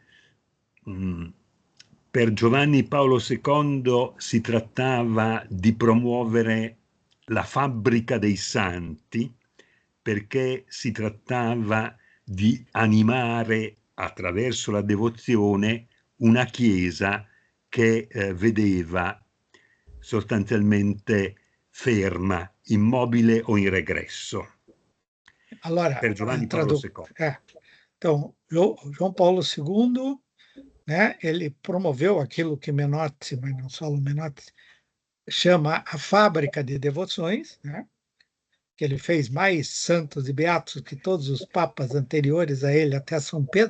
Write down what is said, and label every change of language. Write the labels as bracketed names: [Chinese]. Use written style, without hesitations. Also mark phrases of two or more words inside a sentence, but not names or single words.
[Italian] per Giovanni Paolo II si trattava di promuovere la fabbrica dei santi, perché si trattava di animare attraverso la devozione una Chiesa che vedeva sostanzialmente ferma, immobile o in regresso. Allora, per Giovanni Paolo II. [Portuguese] Então, João Paulo II, né, ele promoveu aquilo que Menotti, mas não só o Menotti, chama a fábrica de devoções, né, que ele fez mais santos e beatos que todos os papas anteriores a ele, até São Pedro.